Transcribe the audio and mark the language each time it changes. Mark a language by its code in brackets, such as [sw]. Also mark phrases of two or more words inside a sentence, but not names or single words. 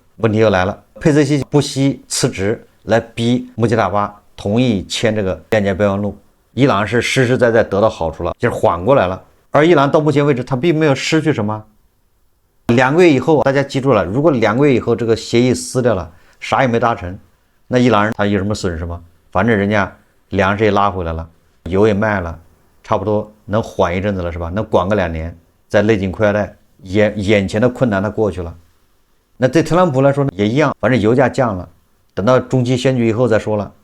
[zh] 問題又來了，佩澤西不惜辭職來逼穆吉塔巴同意簽這個諒解備忘錄，伊朗是實實在在得到好處了，就是緩過來了。而伊朗到目前為止，他並沒有失去什麼。2個月以後，大家記住了，如果2個月以後這個協議撕掉了，啥也沒達成，那伊朗人他有什麼損失嗎？反正人家糧食也拉回來了，油也賣了，差不多能緩一陣子了，是吧？能管個2年，再勒緊褲腰帶，眼前的困難他過去了。那對特朗普來說呢，也一樣，反正油價降了，等到中期選舉以後再說了。